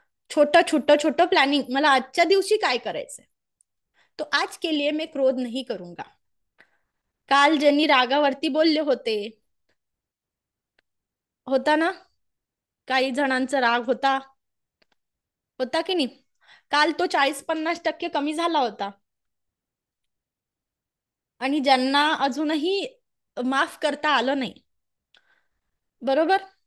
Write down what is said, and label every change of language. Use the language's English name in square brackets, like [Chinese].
[Marathi] छोटं छोटं छोटं प्लॅनिंग, मला आजच्या दिवशी काय करायचंय. [Hindi] तो आज के लिए मैं क्रोध नहीं करूंगा. [Marathi] काल ज्यांनी रागावरती बोलले होता ना, काही जणांचा राग होता होता की नाही, काल तो 40-50% कमी झाला होता. आणि ज्यांना अजूनही माफ करता आलं नाही, बरोबर,